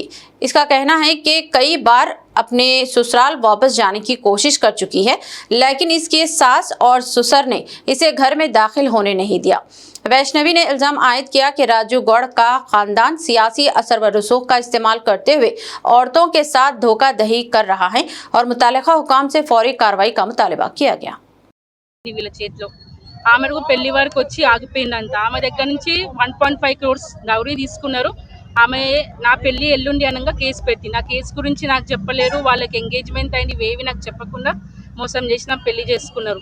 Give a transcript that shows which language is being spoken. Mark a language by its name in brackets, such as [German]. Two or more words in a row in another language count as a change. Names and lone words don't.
[Urdu] اس کا کہنا ہے کہ کئی بار اپنے سسرال واپس جانے کی کوشش کر چکی ہے، لیکن اس کے ساس اور سسر نے اسے گھر میں داخل ہونے نہیں دیا۔ ویشنوی نے الزام عائد کیا کہ راجو گوڑ کا خاندان سیاسی اثر و رسوخ کا استعمال کرتے ہوئے عورتوں کے ساتھ دھوکہ دہی کر رہا ہے، اور متعلقہ حکام سے فوری کارروائی کا مطالبہ کیا گیا۔ [Telugu] వీళ్ళ చేతిలో ఆమెకు పెళ్లి వరకు వచ్చి ఆగిపోయిందంట। ఆమె దగ్గర నుంచి 1.5 crores డౌరీ తీసుకున్నారు। ఆమె నా పెళ్లి ఎల్లుండి అనగా కేసు పెట్టింది। ఆ కేసు గురించి నాకు చెప్పలేరు, వాళ్ళకి ఎంగేజ్మెంట్ అయింది, ఇవేవి నాకు చెప్పకుండా మోసం చేసి నా పెళ్లి చేసుకున్నారు।